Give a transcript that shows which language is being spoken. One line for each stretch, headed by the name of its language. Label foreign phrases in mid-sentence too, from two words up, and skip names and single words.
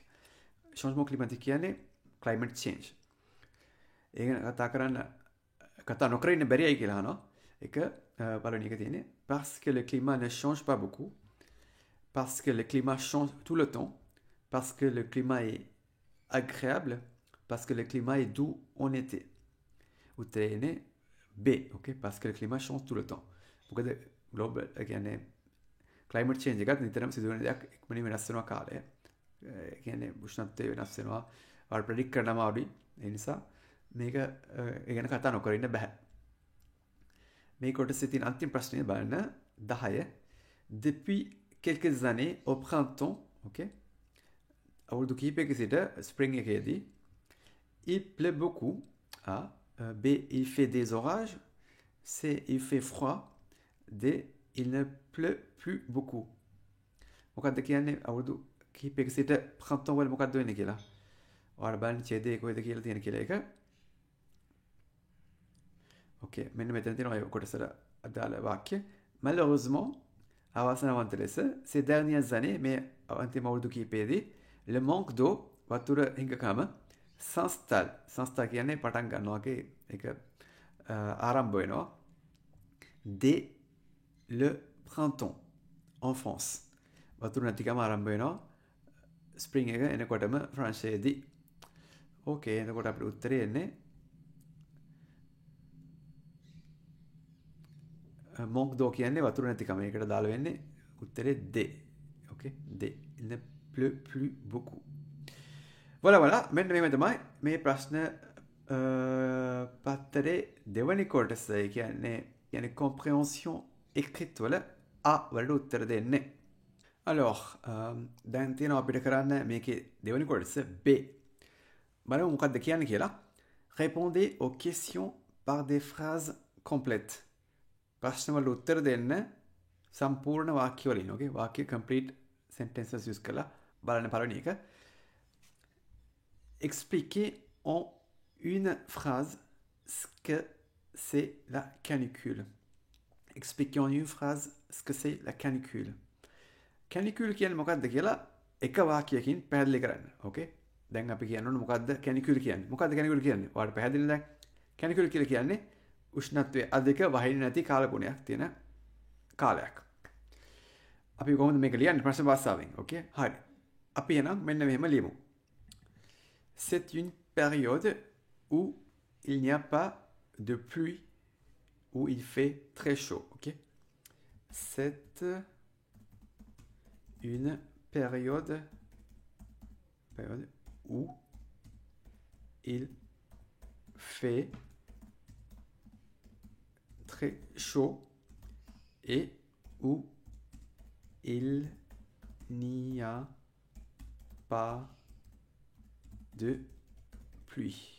French: Changement climatique qui en est
English: climate change.
French: Et parce que le climat ne change pas beaucoup, parce que le climat change tout le temps, parce que le climat est agréable, parce que le climat est doux en été. Ou B, ok, parce que le climat change tout le temps.
English: Global again. Climate change
Sinhala: එකත් නිතරම සිදුවන දෙයක් ඉක්මනින් වෙනස් වෙනවා කාලය. කියන්නේ උෂ්ණත්වය වෙනස් වෙනවා. වල ප්‍රෙඩික්ට් කරන්න අමාරුයි. ඒ නිසා මේක ඒ ගැන කතා නොකර ඉන්න බෑ. මේ කොටසේ තියෙන අන්තිම ප්‍රශ්නේ බලන්න 10.
French: Depuis quelques années au printemps, OK?
Sinhala: අවුරුදු කිහිපයක සිට ස්ප්‍රින්ග් එකේදී
French: il pleut beaucoup.
Sinhala: A. B.
French: Il fait des orages. C. Il fait froid. D. Il ne pleut plus beaucoup.
Sinhala: මොකද්ද කියන්නේ අවුරුදු කිහිපයක සිට printemps වල මොකද්ද වෙන්නේ කියලා. ඔයාලා බලන්න ඡේදයේ කොහෙද කියලා තියෙන කියලා එක. ඕකේ මෙන්න මෙතන තියෙනවා ඒ කොටසට අදාළ වාක්‍ය. Malheureusement, අවාසනාවන්ත ලෙස
French: ces dernières années
Sinhala: මේ අන්තිම අවුරුදු කිහිපයේදී
French: le manque d'eau
Sinhala: වතුර හිඟකම s'installe. S'installe කියන්නේ පටන් ගන්නවා වගේ ඒක ආරම්භ වෙනවා.
French: Dès le printemps en France.
Sinhala: වතුර නැතිකම ආරම්භ වෙනවා ස්ප්‍රින්ග් එක එනකොටම ෆ්‍රාන්සයේදී. ඕකේ එතකොට අපිට උත්තරේ එන්නේ
French: manque d'eau
Sinhala: කියන්නේ වතුර නැතිකම. ඒකට දාලා වෙන්නේ උත්තරේ D. ඕකේ D.
French: Il ne pleut plus beaucoup.
Sinhala: voilà මෙන්න මේව තමයි මේ ප්‍රශ්න පත්තරේ දෙවනි කොටස. ඒ කියන්නේ
French: compréhension écrite
Sinhala: වල A වලට උත්තර දෙන්නේ. Alors, දැන් තියෙනවා අපිට කරන්න මේකේ දෙවෙනි කොටස B. බලමු මොකක්ද කියන්නේ කියලා.
French: Répondez aux questions par des phrases complètes.
Sinhala: ප්‍රශ්න වල උත්තර දෙන්න සම්පූර්ණ වාක්‍ය වලින්. Okay? වාක්‍ය
English: complete sentences
Sinhala: use කරලා බලන්න පළවෙනි එක.
French: Expliquez en une phrase ce que c'est la canicule. Expliquez en une phrase ce que c'est la canicule.
Sinhala: Canicule කියන්නේ මොකක්ද කියලා එක වාක්‍යයකින් පැහැදිලි කරන්න. ඕකේ? දැන් අපි කියන්න ඕනේ මොකක්ද canicule කියන්නේ. මොකක්ද canicule කියන්නේ? ඔයාලට පැහැදිලිද දැන්? Canicule කියලා කියන්නේ උෂ්ණත්වය අධික වහින නැති කාලගුණයක් තියෙන කාලයක්. අපි කොහොමද මේක ලියන්නේ ප්‍රශ්න භාෂාවෙන්? ඕකේ? හරි. අපි එනම් මෙන්න මෙහෙම ලියමු.
French: C'est une période où il n'y a pas de pluie, où il fait très chaud. Okay? C'est une période où il fait très chaud et où il n'y a pas de pluie.